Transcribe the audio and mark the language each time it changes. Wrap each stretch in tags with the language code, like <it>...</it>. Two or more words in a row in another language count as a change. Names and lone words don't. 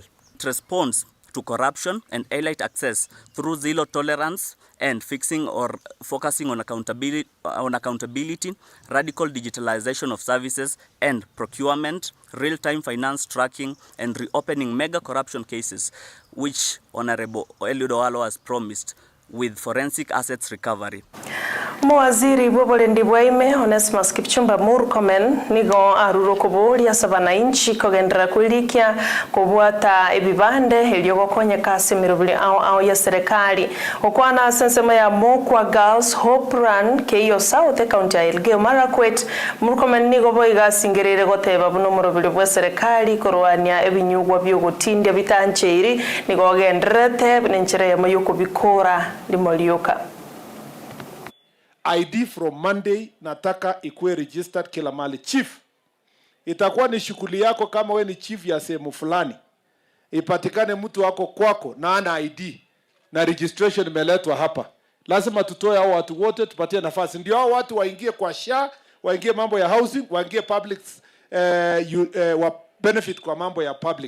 <en>It responds to corruption and elite access through zero tolerance and fixing or focusing on accountability, radical digitalization of services and procurement, real-time finance tracking, and reopening mega corruption cases, which Honorable Eliud Owalo has promised with forensic assets recovery.</en> <guz>Mwaziri Bobolendi Bwaime Onesmus Kipchumba Murkomen nigo aruro kuburia sabana inchi kogendera kulikia kubwata ebibande eliogokonye kasi mirubuli au ya serikali okwana sensema ya Mokwa Girls Hope Run keyo South County ya Elgeyo Marakwet. Murkomen nigo boiga singerere goteba buno murubuli bwa serikali korwania ebinyugwa byogotindya bitancheiri nigo genderete n'enchire ya mayuko bikora limolioka.</guz> <en>ID from Monday</en> <sw>nataka ikuwe registered kila mali. Chief, itakuwa ni shughuli yako kama we ni chief ya sehemu fulani. Ipatikane mtu wako kwako na ana ID na registration imeletwa hapa. Lazima tutoe hao watu wote tupatie nafasi. Ndio hao watu waingie kwa SHA, waingie mambo ya housing, waingie public wa benefit kwa mambo ya public.</sw>